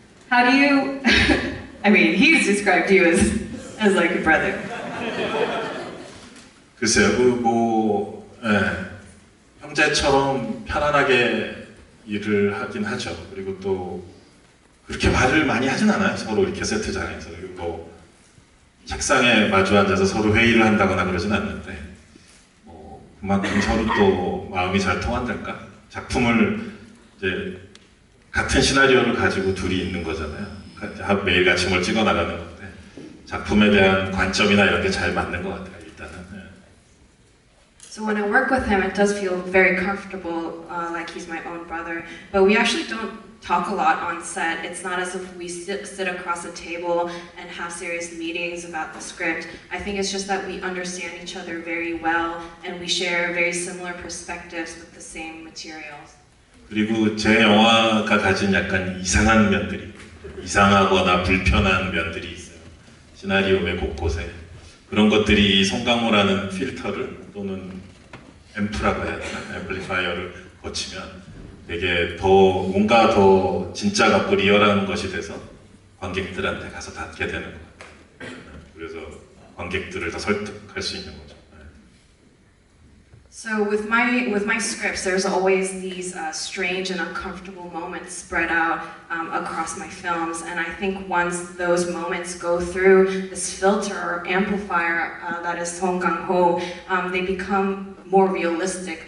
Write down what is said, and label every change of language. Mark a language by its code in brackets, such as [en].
[en] How do you, I mean, he's described you as like a brother. [ko] 글쎄요, 형제처럼 편안하게 일을 하긴 하죠. 그리고 또 그렇게 말을 많이 하진 않아요. 서로 이렇게 세트장에서. 그리고 뭐 책상에 마주 앉아서 서로 회의를 한다거나 그러진 않는데 그만큼 서로 또 마음이 잘 통한달까? 작품을 이제 같은 시나리오를 가지고 둘이 있는 거잖아요. 매일 같이 뭘 찍어 나가는 건데 작품에 대한 관점이나 이런 게 잘 맞는 것 같아요. 일단은. [en] So when I work with him, it does feel very comfortable, like he's my own brother. But we actually don't talk a lot on set. It's not as if we sit across a table and have serious meetings about the script. I think it's just that we understand each other very well and we share very similar perspectives with the same materials. [ko] 그리고 제 영화가 가진 약간 이상한 면들이, 이상하거나 불편한 면들이 있어요. 시나리오의 곳곳에. 그런 것들이 송강호라는 필터를 또는 앰프라고 해야 되나? 앰플리파이어를 거치면 되게 뭔가 더 진짜 같고 리얼한 것이 돼서 관객들한테 가서 닿게 되는 것 같아요. 그래서 관객들을 더 설득할 수 있는 거죠. [en] So with my scripts, there's always these strange and uncomfortable moments spread out across my films, and I think once those moments go through this filter or amplifier that is Song Kang-ho, they become more realistic.